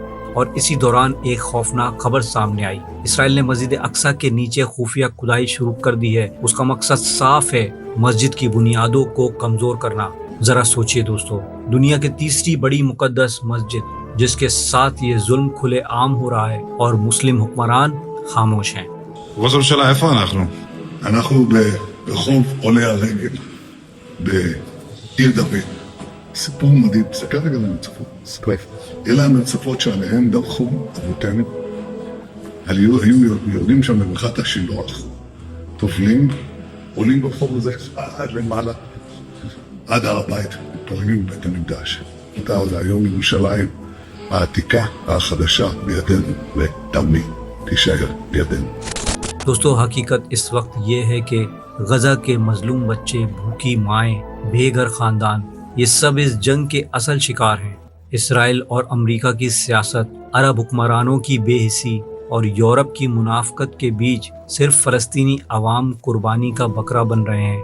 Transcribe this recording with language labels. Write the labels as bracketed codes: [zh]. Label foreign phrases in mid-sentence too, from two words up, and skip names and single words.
[ur] اور اسی دوران ایک خوفناک خبر سامنے آئی، اسرائیل نے مسجد اقصی کے نیچے خفیہ کھدائی شروع کر دی ہے۔ اس کا مقصد صاف ہے، مسجد کی بنیادوں کو کمزور کرنا۔ ذرا سوچئے دوستو، دنیا کی تیسری بڑی مقدس مسجد جس کے ساتھ یہ ظلم کھلے عام ہو رہا ہے اور مسلم حکمران خاموش ہیں۔ [he] ראש הממשלה, איפה אנחנו? אנחנו ברחוב עולי הרגל, בעיר דוד. סיפור מדהים, תסתכל רגע למצפות. אלה המצפות שעליהן דרכו אבותינו. היו יורדים שם במחת השילוח, טובלים, עולים ברחוב הזה עד למעלה, עד הר הבית, מתפללים בבית המקדש. אותה עוד היום ירושלים העתיקה, החדשה בידינו, ותמיד תישאר בידינו. [ur] دوستو حقیقت اس وقت یہ ہے کہ غزہ کے مظلوم بچے، بھوکی مائیں، بے گھر خاندان، یہ سب اس جنگ کے اصل شکار ہیں۔ اسرائیل اور امریکہ کی سیاست، عرب حکمرانوں کی بے حسی اور یورپ کی منافقت کے بیچ صرف فلسطینی عوام قربانی کا بکرا بن رہے ہیں۔